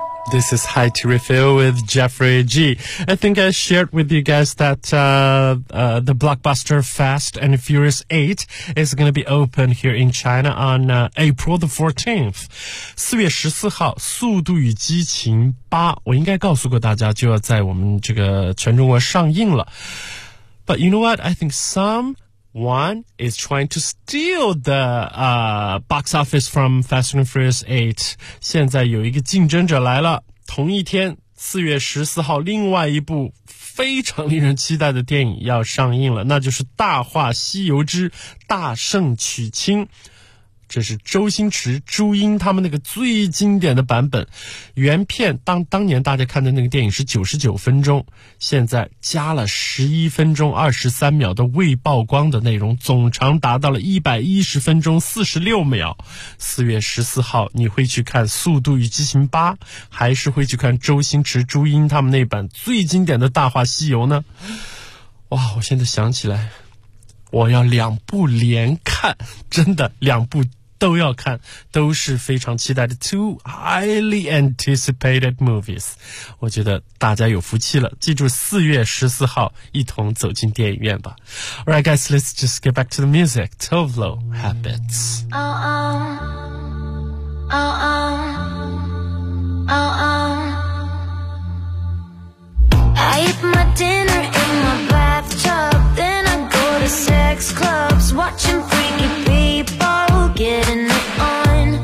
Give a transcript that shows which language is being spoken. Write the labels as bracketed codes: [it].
[en] This is Hi to Refill with Jeffrey G. I think I shared with you guys that the blockbuster Fast and Furious 8 is going to be open here in China on April the 14th. [zh] 4月14号速度与激情8我应该告诉过大家就要在我们这个全中国上映了。 [en] But you know what? I think someone is trying to steal the box office from Fast and Furious 8. [zh] 现在有一个竞争者来了。同一天 ,4 月14号另外一部非常令人期待的电影要上映了。那就是大话西游之大圣娶亲。这是周星驰、朱茵他们那个最经典的版本。原片当年大家看的那个电影是99分钟，现在加了11分钟23秒的未曝光的内容，总长达到了110分钟46秒。 4月14号你会去看《速度与激情8》，还是会去看周星驰、朱茵他们那版最经典的《大话西游》呢？哇，我现在想起来我要两部连看，真的两部都要看，都是非常期待的 two highly anticipated movies。我觉得大家有福气了，记住4月14号一同走进电影院吧。 [en] Alright guys, let's just get back to the music. Tovlo Habits. I eat my dinner in my bathtub, then I go to sex clubs, watching freaky people getting it on.